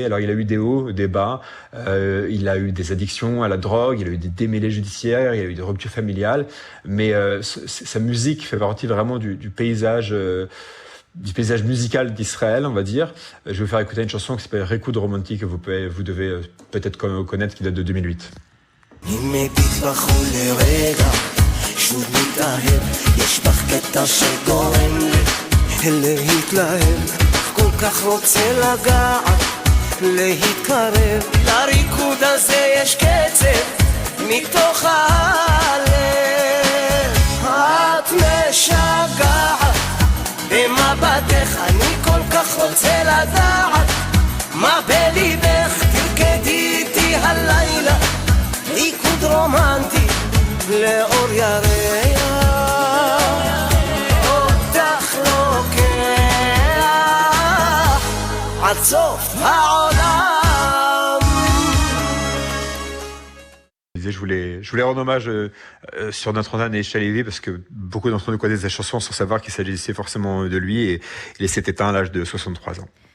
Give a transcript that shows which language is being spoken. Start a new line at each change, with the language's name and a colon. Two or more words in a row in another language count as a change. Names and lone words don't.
French: Alors il a eu des hauts, des bas. Il a eu des addictions à la drogue, il a eu des démêlés judiciaires, il a eu des ruptures familiales, mais sa musique fait partie vraiment du paysage musical d'Israël, on va dire. Je vais vous faire écouter une chanson qui s'appelle Rikoud Romantique, que vous devez peut-être connaître, qui date de 2008.
Hebrew: שוב מתאהב, יש בך קטע שגורם לי להתלהב, כל כך רוצה לגעת, להתקרב, לריקוד הזה יש קצב מתוך הלב. את משגעת במבטך, אני כל כך רוצה לדעת מה בליבך, תרקדי איתי הלילה ריקוד רומנטי לאור ירח, אותך לוקח עד סוף העולם.
French: Je voulais rendre hommage sur notre antenne à Michel Lévy parce que beaucoup d'entre nous connaissent la chanson sans savoir qu'il s'agissait forcément de lui et il s'est éteint à l'âge de 63 ans.